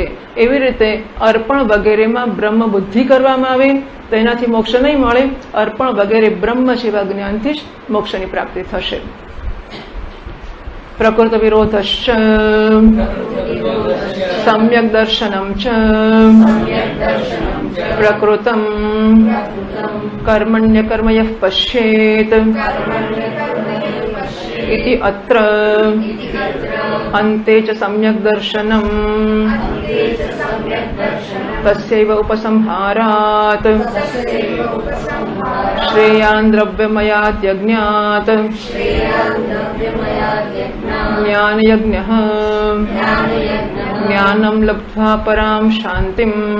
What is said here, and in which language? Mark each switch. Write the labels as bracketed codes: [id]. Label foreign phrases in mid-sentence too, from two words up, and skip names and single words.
[gu] એવી રીતે અર્પણ વગેરેમાં બ્રહ્મ બુદ્ધિ કરવામાં આવે તો એનાથી મોક્ષ નહીં મળે, અર્પણ વગેરે બ્રહ્મ જેવા જ્ઞાનથી જ મોક્ષની પ્રાપ્તિ થશે। [sa] પ્રકૃત વિરોધશ્ચ સમ્યક દર્શનમ ચ પ્રકૃતમ કર્મણ્ય કર્મયઃ પશ્યેત इति अत्र अन्ते च सम्यक् दर्शनम् तस्यैव उपसंहारात् श्रेयान् द्रव्यमयाद्यज्ञात् ज्ञानयज्ञः ज्ञानं लब्ध्वा परां शान्तिम्